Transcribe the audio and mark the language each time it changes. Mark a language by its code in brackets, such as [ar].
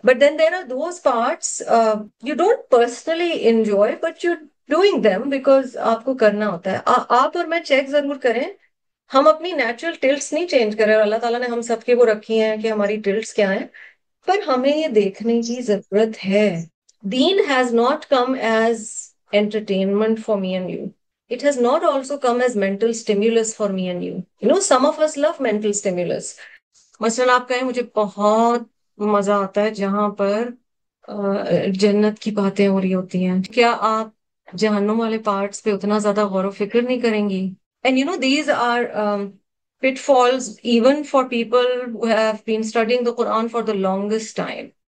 [en] but then there are those parts you don't personally enjoy but you doing them because [ur] آپ کو کرنا ہوتا ہے. آپ اور میں چیک ضرور کریں، ہم اپنی نیچرل ٹلٹس نہیں چینج کر رہے، اور اللہ تعالیٰ نے ہم سب کے وہ رکھی ہیں کہ ہماری ٹلٹس کیا ہیں، پر ہمیں یہ دیکھنے کی ضرورت ہے. [en] Then has not come as entertainment for me and you. It has not also come as mental stimulus for me and you. You know, some of us love mental stimulus. [ur] مثلا آپ کہیں مجھے بہت مزہ آتا ہے جہاں پر جنت کی باتیں ہو رہی ہوتی ہیں، کیا آپ جہنم والے پارٹس پہ اتنا زیادہ غور و فکر نہیں کریں گی؟ [en] And you know, these are pitfalls even for people who have been studying the Quran for the longest time.